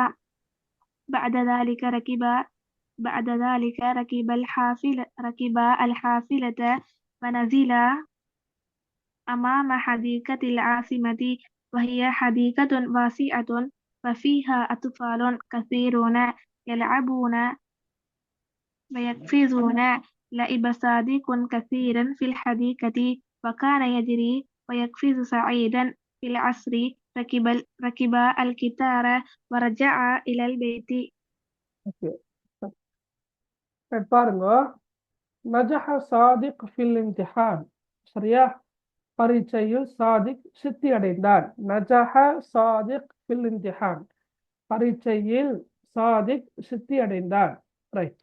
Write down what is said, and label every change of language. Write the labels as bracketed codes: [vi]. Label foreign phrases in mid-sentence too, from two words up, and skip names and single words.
[ar] بعد ذلك ركب الحافلة ونزلا أمام حديقة العاصمة وهي حديقة واسعة وفيها أطفال كثيرون يلعبون ويقفزون. لعب صادق كثيرا في الحديقة وكان يجري ويقفز سعيدا في العصر ركب القطار ورجع إلى البيت. [ta] ஓகே, பாருங்க. [ar] نجح صادق في الامتحان. சரியா? [ta] பரீட்சையில் சாதிக் சித்தி அடைந்தான். [ar] نجح صادق في الامتحان. [ta] பரீட்சையில் சாதிக் சித்தி அடைந்தான். ரைட்.